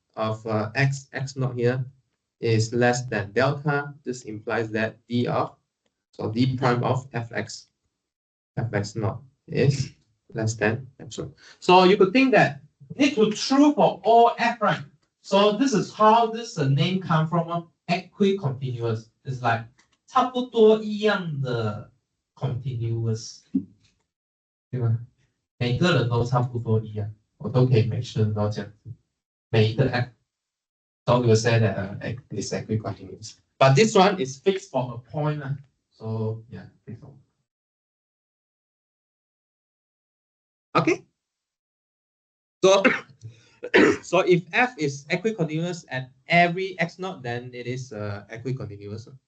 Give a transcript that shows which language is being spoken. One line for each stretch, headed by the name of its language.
English: of x naught here is less than delta, this implies that d prime of fx naught is less than epsilon. So you could think that need to true for all f, right? So this is how this name come from, equicontinuous. It's like
Chinese: 差不多一样的 continuous， 对吧？每个人都差不多一样，我都可以 make sure 到这样子，每一个 f。
English: So we will say that it's equicontinuous. But this one is fixed for a point. So yeah, fixed for. Okay. So so if f is equicontinuous at every x naught, then it is equicontinuous.